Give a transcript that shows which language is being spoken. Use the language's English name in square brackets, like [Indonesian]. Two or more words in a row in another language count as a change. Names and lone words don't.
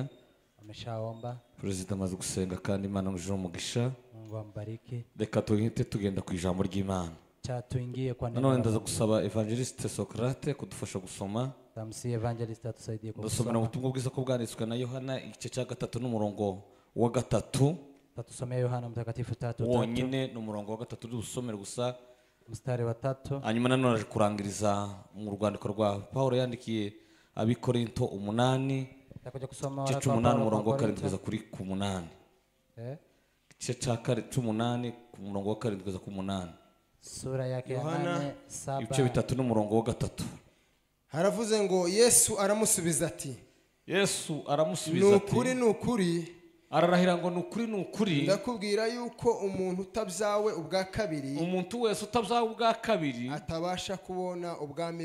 [Swahili] Ameshaomba. [Kinyarwanda] Perezida amaze gusenga kandi Imana ngije umugisha. [Swahili] Mungu ambariki. [Kinyarwanda] Reka tuhite tugenda ku ijambo ry'Imana. [Swahili] Tuingie kwa neno. [Kinyarwanda] None ndaza gusaba Evangeliste Socrate kudufasha gusoma. [Swahili] Tamsi Evangeliste atusaidie kusoma. [Kinyarwanda] Ndasomera ubutumwa bwiza ko bwanditswe na Yohana igice cya 3 n'umurongo wa 3. [Swahili] Tatusomea Yohana mtakatifu 3:3. [Kinyarwanda] Wonyine n'umurongo wa 3 dusomera gusa. [Swahili] Mstari wa 3. [Kinyarwanda] Hanyuma nanone kurangiriza mu rwandiko rwa Paulo yandikiye abikorinto 8. [Swahili] Takuja kusoma waraka wa Paulo [Kinyarwanda] umurongo wa 7 kugeza kuri ku 8. Igice cya 8 ku murongo wa 7 kugeza ku 8. [Swahili] Sura yake ya 8:7. [Kinyarwanda] Ibice 3 n'umurongo wa 3. Haravuze ngo Yesu aramusubiza ati, nukuri ararahira ngo nukuri ndakubwira yuko umuntu utabyawe ubwa kabiri, umuntu wese utabyawe ubwa kabiri atabasha kubona ubwami